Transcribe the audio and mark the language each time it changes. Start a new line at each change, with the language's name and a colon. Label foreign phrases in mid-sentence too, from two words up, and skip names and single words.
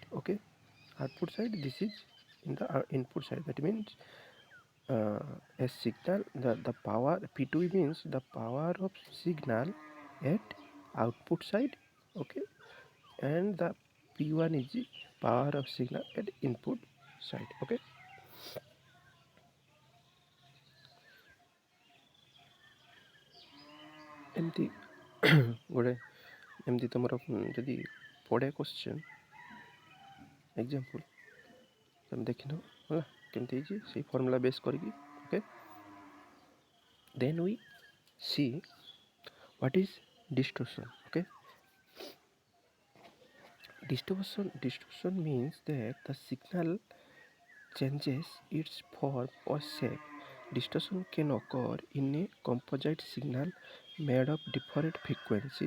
English: Okay, output side, this is in the input side. That means a signal, the power P2 means the power of signal at output side. Okay, and the P1 is the power of signal at input side.
Odia: Okay, ଏମିତି ଗୋଟେ ଏମିତି ତୁମର ଯଦି ପଡ଼େ
English: question example
Odia: ତୁମେ ଦେଖିନ ହେଲା କେମିତି ହେଇଛି ସେଇ
English: formula base
Odia: କରିକି ଓକେ
English: then we see what is distortion. Okay, distortion means that the signal changes its form or shape. Distortion can occur in a composite signal made of different frequencies.